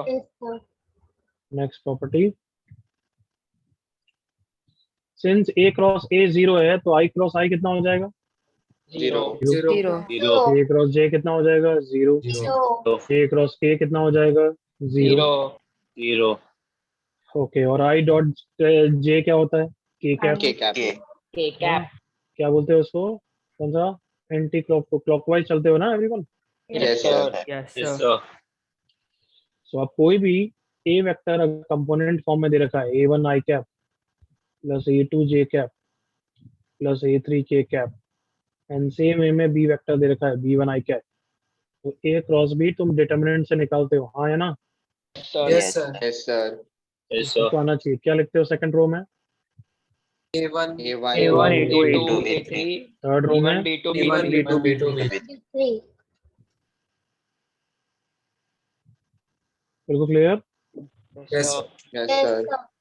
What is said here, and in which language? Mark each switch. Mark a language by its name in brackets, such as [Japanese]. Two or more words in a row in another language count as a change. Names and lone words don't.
[English] next property, since A cross A 0 [Hindi] है तो [English] I cross I [Hindi] कितना हो जाएगा? [English] Zero. Zero. A cross J [Hindi] कितना हो जाएगा? 0। [English] Zero. A cross K [Hindi] कितना हो जाएगा? 0। [English] Zero. [Hindi] ओके, और [English] I dot J [Hindi] क्या होता है? [English] K cap. K cap. K cap. [Hindi] क्या बोलते हैं उसको, कौन सा? [English] anti clockwise [Hindi] चलते हो ना एवरीवन। [English] Yes, sir. Yes, Yes, sir. sir. सो [Hindi] अब कोई भी [English] a vector component form [Hindi] में दे रखा है, [English] A1 I cap plus A2 J cap plus A3 K cap, and same A में B vector [Hindi] दे रखा है, [English] B1 I cap, तो A cross B तुम determinant [Hindi] से निकालते हो, हाँ है ना। [English] Yes, sir. Yes, sir. Yes, sir. Yes, [Hindi] तो आना चाहिए। क्या लिखते हो [English] second row [Hindi] में? [English] A1. A1, A1, A2, A2, A3. A3. third row में B1, B2, B1, B3. B2, B2, B3. [Hindi] बिल्कुल क्लियर। [English] Yes, sir. sir. Yes, sir.